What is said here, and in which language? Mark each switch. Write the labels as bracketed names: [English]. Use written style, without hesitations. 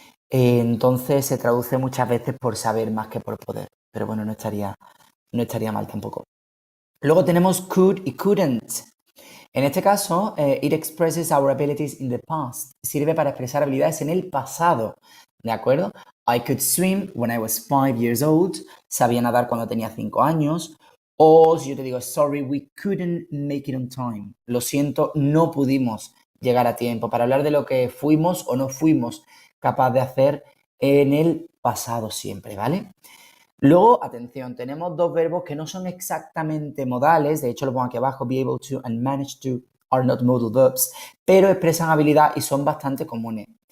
[Spanish] Entonces se traduce muchas veces por saber más que por poder, pero bueno, no estaría mal tampoco. Luego tenemos could y couldn't. En este caso, [English] it expresses our abilities in the past. [Spanish] Sirve para expresar habilidades en el pasado, ¿de acuerdo? [English] I could swim when I was 5 years old. [Spanish] Sabía nadar cuando tenía 5 años. O si yo te digo, [English] sorry, we couldn't make it on time. [Spanish] Lo siento, no pudimos llegar a tiempo. Para hablar de lo que fuimos o no fuimos capaz de hacer en el pasado siempre, ¿vale? Luego, atención, tenemos dos verbos que no son exactamente modales, de hecho lo pongo aquí abajo, [English] be able to and manage to are not modal verbs, [Spanish] pero expresan habilidad y son bastante comunes.